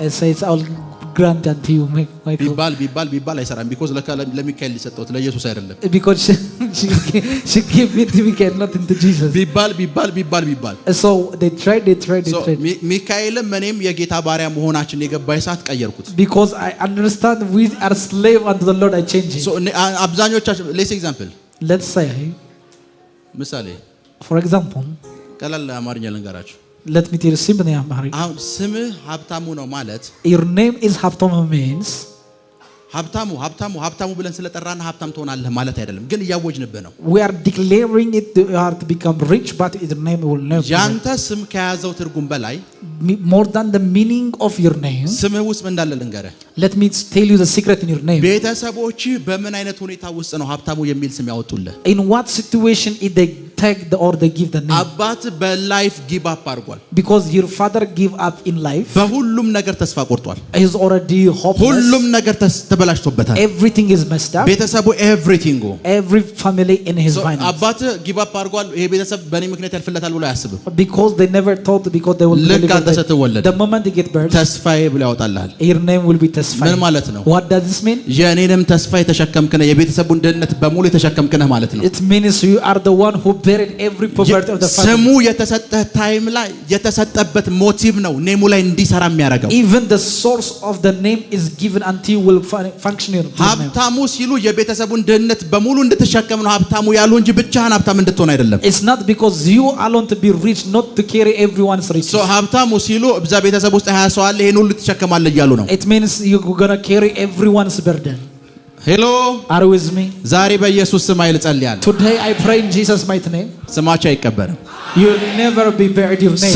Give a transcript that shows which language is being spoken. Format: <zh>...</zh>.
<en>it says I'll grant unto you Michael</en> <am>ቢባል አይሰራም because ለሚካኤል ሊሰጠውት ለኢየሱስ አይደለም</am> <en>because she gave me to Michael not into Jesus</en> <am>ቢባል</am> <en>so they tried</en> <am>ሚካኤልም እኔም የጌታ ባሪያ መሆናችን የገባይ ሰዓት ቀየርኩት</am> <en>because I understand we are slave unto the Lord I change it so</en> <am>አብዛኞቻችሁ</am> <en>let's say</en> <am>ምሳሌ</am> <en>for example</en> <am>ቀላል አማርኛ ልንገራችሁ</am> <en>let me tell you simply Amharic</en> <am>አሁን ስምህ ሀብታሙ ነው ማለት</am> <en>your name is ሀብታሙ means</en> <am>ሀብታሙ ብለን ስለጠራና ሀብታም ትሆናለህ ማለት አይደለም ግን ያወጅንብህ ነው</am> <en>we are declaring it you are to become rich but your name will never</en> <am>ያንተ ስም ከያዘው ትርጉም በላይ</am> <en>more than the meaning of your name</en> <am>ስምህ ውስጥ ምን እንዳለ ልንገርህ</am> <en>let me tell you the secret in your name</en> <am>ቤተሰቦች በምን አይነት ሁኔታ ውስጥ ነው ሀብታሙ የሚል ስም ያወጡልህ</am> <en>in what situation if they take or they give the name</en> <am>አባት በላይፍ ጊቭ አፕ አድርጓል</am> <en>because your father give up in life</en> <am>በሁሉም ነገር ተስፋ ቆርጧል</am> <en>he is already hopeless</en> <am>ሁሉም ነገር ተበላሽቶበታል</am> <en>everything is messed up</en> <am>ቤተሰቡ</am> <en>every family in his finance</en> <am>አባት ጊቭ አፕ አድርጓል ይሄ ቤተሰብ በእኔ ምክንያት ያልፍለታል ብሎ አያስብም</am> <en>because they never thought because they will the moment they get birth</en> <am>ተስፋዬ ብሎ ያወጣልሃል</am> <en>your name will be ተስፋዬ</en> <am>ምን ማለት ነው</am> <en>what does this mean</en> <am>የኔንም ተስፋ የተሸከምክ ነህ የቤተሰቡን ደህንነት በሙሉ የተሸከምክ ነህ ማለት ነው</am> <en>it means you are the one who buried every poverty of the family</en> <am>ስሙ የተሰጠህ ታይም ላይ የተሰጠበት ሞቲቭ ነው ኔሙ ላይ እንዲሰራ የሚያደርገው</am> <en>even the source of the name is given until will function in</en> <am>ሀብታሙ ሲሉ የቤተሰቡን ደህንነት በሙሉ እንድትሸከም ነው ሀብታሙ ያሉ እንጂ ብቻህን ሀብታም እንድትሆን አይደለም</am> <en>it's not because you alone to be rich not to carry everyone's riches</en> <am>so ሀብታሙ ሲሉ እዛ ቤተሰብ ውስጥ 20 ሰው አለ ይሄን ሁሉ ትሸከማለህ እያሉ ነው</am> <en>it means you going to carry everyone's burden hello are you with me</en> <am>ዛሬ በኢየሱስ ስም ኃይል ጸልያለሁ</am> <en>today I pray in Jesus mighty name</en> <am>ስማችሁ አይቀበርም</am> <en>you will never be buried your name</en>